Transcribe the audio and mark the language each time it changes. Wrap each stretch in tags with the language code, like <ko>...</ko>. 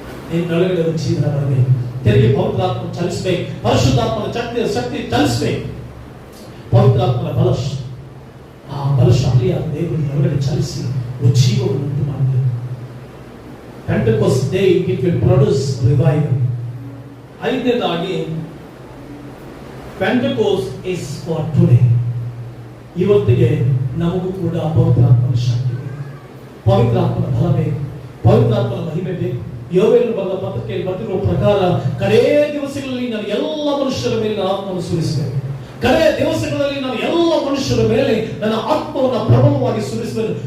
<kn>ನಿನ್ನೊಳಗಡೆ ಉಜ್ಜೀವನ ಬರಬೇಕು. ತೆರಿಗೆ ಪವಿತ್ರಾತ್ಮ ಚಲಿಸಬೇಕು, ಪರಿಶುದ್ಧಾತ್ಮನ ಶಕ್ತಿ ಚಲಿಸಬೇಕು. ಪವಿತ್ರಾತ್ಮನ ಆ ಬಲಶಾಲಿಯಾದ ದೇವರು ಹೊರಗಡೆ ಚಲಿಸಿ ಜೀವವನ್ನು ಉಂಟು ಮಾಡಬೇಕು.</kn> <en>Pentecost day it will produce revival.</en> <kn>ಐದನೇದಾಗಿ</kn> <en>Pentecost is for today.</en> <kn>ಇವತ್ತಿಗೆ ನಮಗೂ ಕೂಡ ಪವಿತ್ರಾತ್ಮನ ಶಕ್ತಿ ಬೇಕು, ಪವಿತ್ರಾತ್ಮನ ಬಲ ಬೇಕು, ಪವಿತ್ರಾತ್ಮನ ಮಹಿಮೆ ಬೇಕು. ಯೋವೇಲನು ಬರೆದ ಪತ್ರಕ್ಕೆ ಬರ್ತಿರುವ ಪ್ರಕಾರ ಕಡೇ ದಿವಸಗಳಲ್ಲಿ ನಾನು ಎಲ್ಲ ಮನುಷ್ಯರ ಮೇಲೆ ನನ್ನ ಆತ್ಮವನ್ನು ಸುರಿಸಬೇಕು. ಕಡೇ ದಿವಸಗಳಲ್ಲಿ ನಾನು ಎಲ್ಲ ಮನುಷ್ಯರ ಮೇಲೆ ನನ್ನ ಆತ್ಮವನ್ನು ಪ್ರಬಲವಾಗಿ ಸುರಿಸಬೇಕು.</kn>